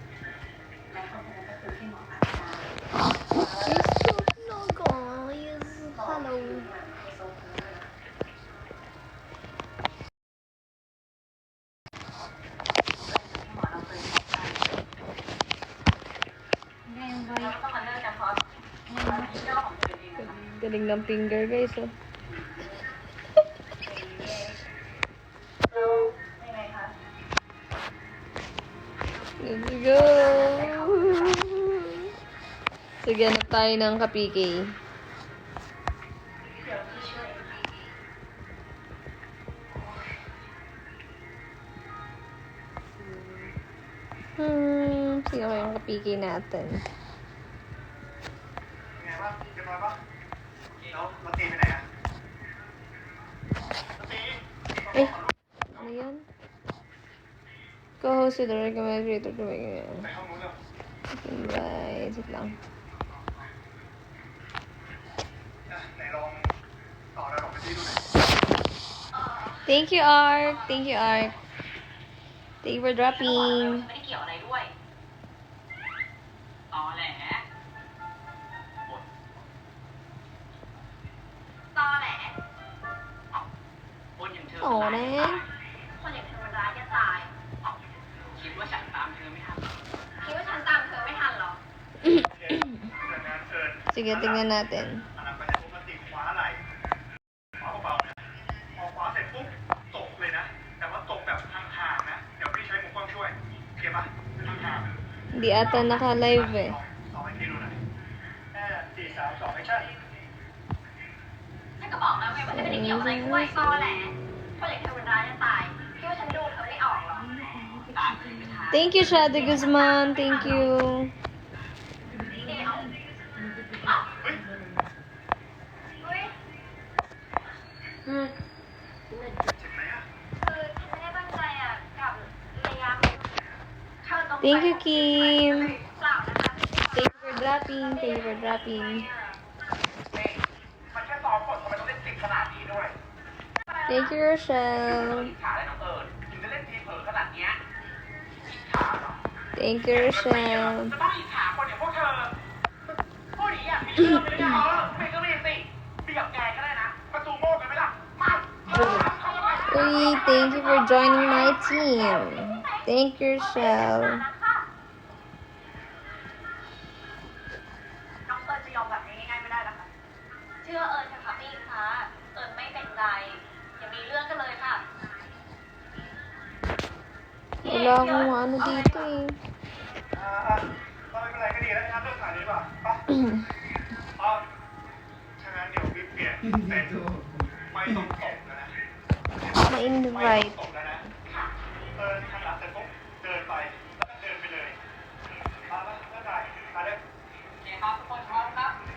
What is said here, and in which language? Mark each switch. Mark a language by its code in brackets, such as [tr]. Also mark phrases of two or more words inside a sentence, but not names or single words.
[en] No guys. Hello. [tl] Galing ng [en] finger guys [tl] oh. [en] Let's go! [tl] Sige, hanap tayo ng kapiki. Sino kayong kapiki natin? [th] ไงบ้างเรียบร้อยปะแล้วมาตีไปไหนอ่ะมาตี [tl] Eh, ano yan? [en] Co-host with the recommended creator to make it. [th] ไปห้องนู้นเร็ว [en] Invite. Sit lang. [th] ไหนลองต่อระดับไปที่ดูหน่อย [en] Thank you, Ark. Thank you, Ark. Thank you for dropping. [th] ไม่ได้เกี่ยวอะไรด้วยตอแหลตอแหล คนอย่างเธอ โอ้แน่ คนอย่างเธอมันร้ายจะตาย คิดว่าฉันตามเธอไม่ทัน คิดว่าฉันตามเธอไม่ทันเหรอ เกิดงานเกิน [tl] Sige, tingnan natin. [th] อันนั้นไปให้ปกติคว้าอะไรคว้าเบาๆนะพอคว้าเสร็จปุ๊บตกเลยนะ แต่ว่าตกแบบห่างๆนะ เดี๋ยวพี่ใช้มุมกล้องช่วยโอเคปะห่างๆ [tl] Hindi ata naka-live eh. [th] สองให้พี่ดูหน่อย4 3 2 action ฉันก็บอกแล้วไงว่าฉันไม่ได้เกี่ยวอะไรด้วยตอแหลคนอย่างเธอมันร้ายจะตาย คิดว่าฉันดูเธอไม่ออกเหรอตามเธอไม่ทัน [en] Thank you, Shadi Guzman. Thank you. [th] เดี๋ยวเฮ้ย เจ็บไหมอ่ะ คือฉันไม่ได้ตั้งใจอ่ะกับระยะเธอต้อง [en] Thank you, Kim. [th] เปล่านะคะ [en] Thank you for dropping. Thank you for dropping. [th] นี่มันแค่ซ้อมบททำไมต้องเล่นจริงขนาดนี้ด้วย [en] Thank you, Rochelle. [th] อิจฉาได้น้องเอิญถึงจะเล่นทีเผลอขนาดเนี้ยอิจฉาเหรอ [en] Thank you, Rochelle. [th] จะต้องอิจฉาคนอย่างพวกเธอพวกนี้อ่ะไม่เชื่อไปเลยนะไม่ก็ไม่สิเบียบแกก็ได้นะมาซูโม่กันไหมล่ะมาเข้ามา [en] Uy, thank you for joining my team. Thank you, Rochelle. [th] น้องเอิญจะยอมแบบนี้ง่ายๆไม่ได้นะคะเชื่อเอิญเถอะค่ะพี่อิงฟ้าเอิญไม่เป็นไรอย่ามีเรื่องกันเลยค่ะ [tl] Wala akong ano dito eh. [th] เราไม่เป็นไรก็ดีแล้วงั้นเลิกถ่ายดีกว่าไปอ๋อฉะนั้นเดี๋ยวพี่เปลี่ยนเป็นไม่ต้องตกแล้วนะ [tl] Ma-invite. [th] ตกแล้วนะทางหลังเสร็จปุ๊บเดินไปแล้วก็เดินไปเลยมาแล้วเลิกถ่ายมาเลยโอเคครับทุกคนพร้อมครับ